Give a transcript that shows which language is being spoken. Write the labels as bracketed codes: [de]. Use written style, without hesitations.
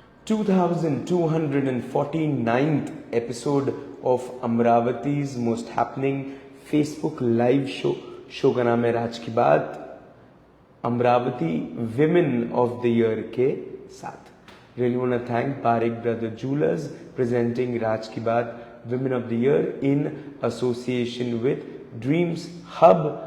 [en] 2249th episode of Amravati's most happening Facebook live show. [hi] Show का नाम है राज की बात, Amravati women of the year के साथ. [en] Really want to thank Parekh Brother Jewelers presenting Raj Ki Baat Women of the Year in association with Dreams Hub.